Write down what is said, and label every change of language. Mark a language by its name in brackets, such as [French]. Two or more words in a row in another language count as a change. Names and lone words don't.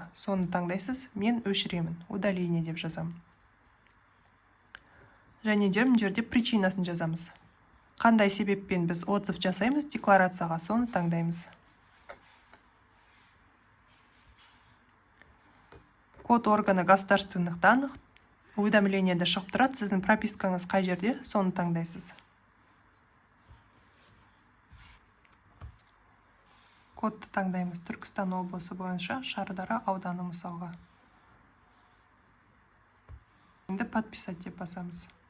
[Kazakh] Соны таңдайсыз. Мен өшіремін. Удаление деп жазамын. Және де мына жерде причинасын жазамыз. Қандай себеппен біз отзыв жасаймыз декларацияға, соны таңдаймыз. [Russian] Код органы государственных данных. [Kazakh] Уведомлениеде шығып тұрады. Сіздің пропискаңыз қай жерде, соны таңдайсыз. Кодты таңдаймыз. Түркістан облысы бойынша Шардара ауданы мысалға. Енді подписать деп басамыз.